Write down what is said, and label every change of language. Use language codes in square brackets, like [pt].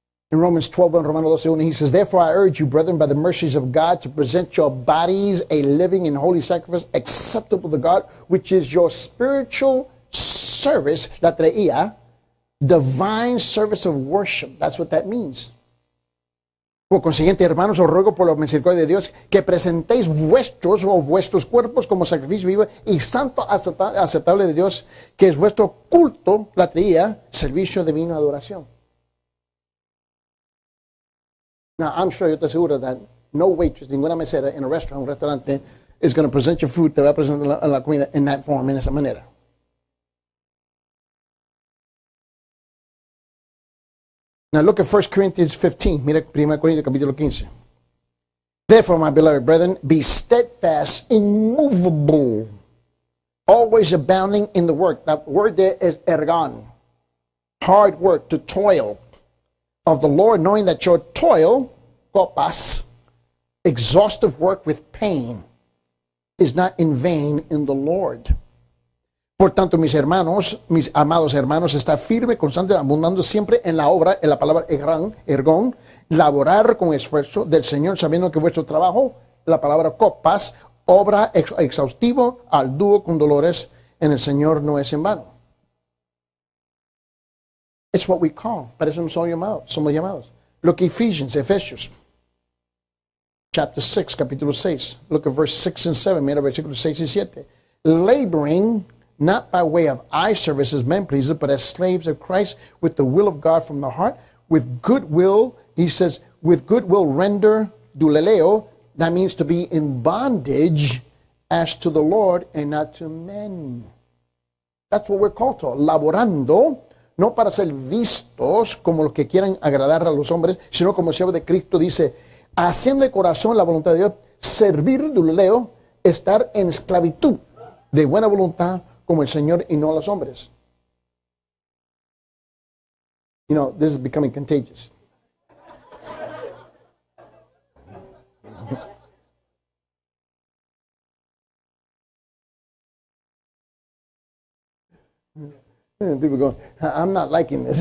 [en] In Romans 12:1, Romanos 12:1, he says, therefore I urge you, brethren, by the mercies of God, to present your bodies a living and holy sacrifice acceptable to God, which is your spiritual service, la traía, divine service of worship. That's what that means. [es] Por consiguiente, hermanos, os ruego por la misericordia de Dios que presentéis vuestros cuerpos como sacrificio vivo y santo aceptable de Dios, que es vuestro culto, la traía, servicio divino, adoración. [en] Now, I'm sure [es] yo te aseguro [en] that no waitress, [es] ninguna mesera en un restaurante, [en] is going to present your food, [es] te va a presentar la comida [en] in that form, [es] en esa manera. [en] Now look at 1 Corinthians 15. [es] Mira 1 Corintios capítulo 15. [en] Therefore, my beloved brethren, be steadfast, immovable, always abounding in the work. That word there is ergon. Hard work, to toil of the Lord, knowing that your toil, kopas, exhaustive work with pain, is not in vain in the Lord. [es] Por tanto, mis amados hermanos, está firme, constante, abundando siempre en la obra, en la palabra ergón, laborar con esfuerzo del Señor, sabiendo que vuestro trabajo, la palabra copas, obra exhaustivo, al dúo con dolores en el Señor no es en vano. [en] It's what we call, [es] para eso somos llamados. [en] Look at Efesios, chapter 6, capítulo 6. Look at verse 6 and 7, [es] mira versículos 6 y 7. [en] Laboring, not by way of eye service as men pleasers, but as slaves of Christ, with the will of God from the heart, with goodwill. He says, with goodwill render duleleo. That means to be in bondage as to the Lord and not to men. That's what we're called to. [es] Laborando, no para ser vistos como los que quieran agradar a los hombres, sino como siervo de Cristo, dice, haciendo de corazón la voluntad de Dios, servir duleleo, estar en esclavitud de buena voluntad como el Señor y no a los hombres. [en] You know, this is becoming contagious. People go, I'm not liking this.